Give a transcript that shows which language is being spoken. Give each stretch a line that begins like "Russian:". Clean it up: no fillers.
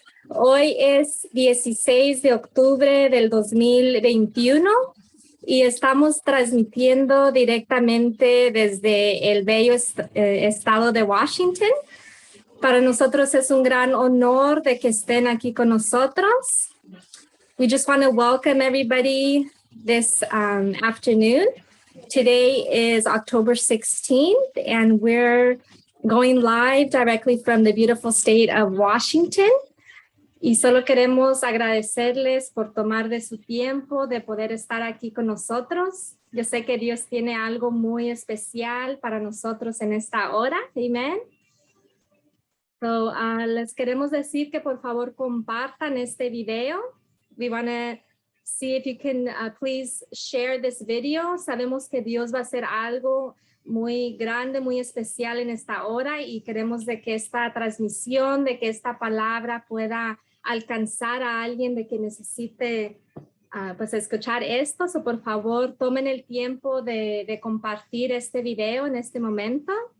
Spanish: Hoy es 16 de octubre del 2021 y estamos transmitiendo directamente desde el bello estado de Washington. Para nosotros es un gran honor de que estén aquí con nosotros.
English: We just want to welcome everybody this afternoon. Today is October 16th, and we're going live directly from the beautiful state of Washington.
Spanish: Y solo queremos agradecerles por tomar de su tiempo, de poder estar aquí con nosotros. Yo sé que Dios tiene algo muy especial para nosotros en esta hora. Amén. So, les queremos decir que por favor compartan este video.
English: We want to see if you can please share this video.
Spanish: Sabemos que Dios va a hacer algo muy grande, muy especial en esta hora y queremos de que esta transmisión, de que esta palabra pueda alcanzar a alguien de que necesite pues escuchar esto. So, por favor, tomen el tiempo de compartir este video en este momento.